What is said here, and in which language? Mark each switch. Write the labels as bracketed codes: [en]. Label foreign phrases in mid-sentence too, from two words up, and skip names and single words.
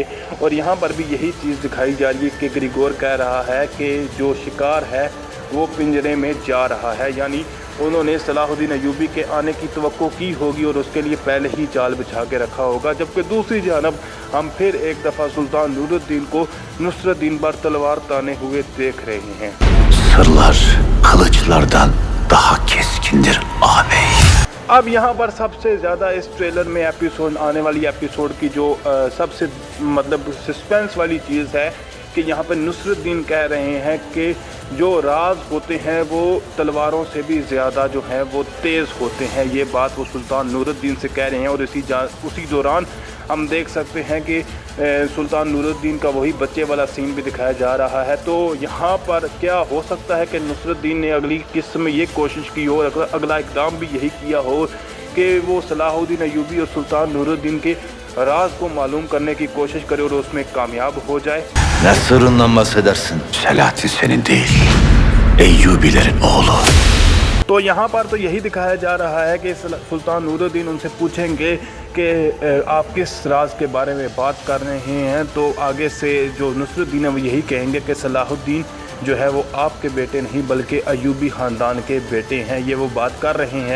[ur] اور یہاں پر بھی یہی چیز دکھائی جا رہی ہے کہ گریگور کہہ رہا ہے کہ جو شکار ہے وہ پنجرے میں جا رہا ہے، یعنی انہوں نے صلاح الدین ایوبی کے آنے کی توقع کی ہوگی اور اس کے لیے پہلے ہی جال بچھا کے رکھا ہوگا. جبکہ دوسری جانب ہم پھر ایک دفعہ سلطان نورالدین کو نصرت الدین پر تلوار تانے ہوئے دیکھ رہے ہیں. [tr] Sırlar kılıçlardan daha keskindir ağabey. [ur] اب یہاں پر سب سے زیادہ اس ٹریلر میں ایپیسوڈ آنے والی ایپیسوڈ کی جو سب سے مطلب سسپنس والی چیز ہے کہ یہاں پر نصرت الدین کہہ رہے ہیں کہ جو راز ہوتے ہیں وہ تلواروں سے بھی زیادہ جو ہے وہ تیز ہوتے ہیں. یہ بات وہ سلطان نورالدین سے کہہ رہے ہیں۔ اور اسی دوران ہم دیکھ سکتے ہیں کہ سلطان نورالدین کا وہی بچے والا سین بھی دکھایا جا رہا ہے. تو یہاں پر کیا ہو سکتا ہے کہ نصرت الدین نے اگلی قسط میں یہ کوشش کی ہو، اگلا اقدام بھی یہی کیا ہو کہ وہ صلاح الدین ایوبی اور سلطان نورالدین کے راز کو معلوم کرنے کی کوشش کرے اور اس میں کامیاب ہو جائے. [tr] Ne sırrından bahsedersin? Selahattin senin değil, Eyyubilerin oğlu. [ur] تو یہاں پر تو یہی دکھایا جا رہا ہے کہ سلطان نورالدین ان سے پوچھیں گے کہ آپ کس راز کے بارے میں بات کر رہے ہیں، تو آگے سے جو نصرت الدین ہے وہ یہی کہیں گے کہ صلاح الدین جو ہے وہ آپ کے بیٹے نہیں بلکہ ایوبی خاندان کے بیٹے ہیں، یہ وہ بات کر رہے ہیں.